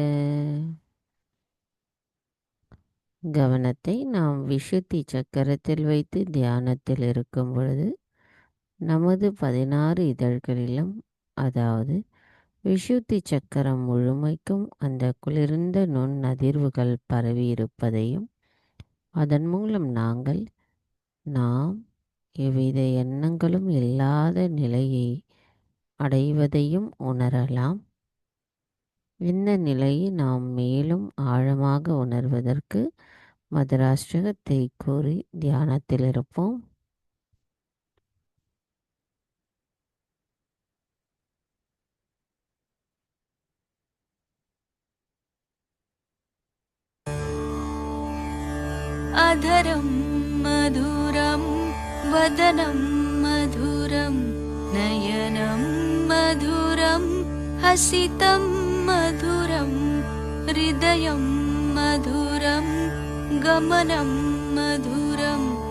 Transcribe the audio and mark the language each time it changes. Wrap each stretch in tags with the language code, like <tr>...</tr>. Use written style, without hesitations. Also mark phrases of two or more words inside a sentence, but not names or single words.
<ta>கவனத்தை நாம் விசுத்தி சக்கரத்தில் வைத்து தியானத்தில் இருக்கும் பொழுது நமது 16 இதழ்களிலும், அதாவது விசுத்தி சக்கரம் முழுமைக்கும் அந்த குளிர்ந்த நுண் அதிர்வுகள் பரவி இருப்பதையும் அதன் மூலம் நாம் எவ்வித எண்ணங்களும் இல்லாத நிலையை அடைவதையும் உணரலாம். இந்த நிலையை நாம் மேலும் ஆழமாக உணர்வதற்கு மதுராஷ்டிரகத்தை கூறி தியானத்தில் இருப்போம்.</ta> <sa>अधरं मधुरं वदनं मधुरं नयनं मधुरं हसितं मधुरं हृदयं मधुरं गमनं मधुरं</sa>